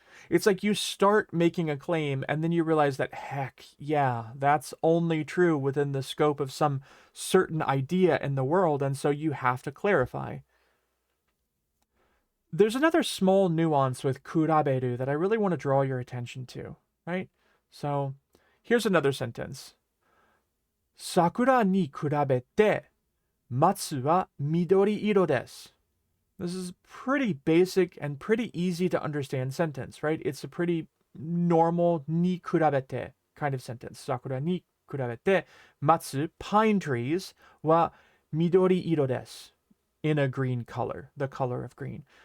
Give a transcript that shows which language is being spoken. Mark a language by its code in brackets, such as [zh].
[en] It's like you start making a claim and then you realize that, heck, yeah, that's only true within the scope of some certain idea in the world, and so you have to clarify. There's another small nuance with kuraberu that I really want to draw your attention to, right? So, here's another sentence. [ja] 桜に比べて松は緑色です。 [en] This is pretty basic and pretty easy to understand sentence, right? It's a pretty normal ni kurabete kind of sentence. [ja] Sakura ni kurabete matsu, [en] pine trees, [ja] wa midori iro desu, [en] in a green color, the color of green.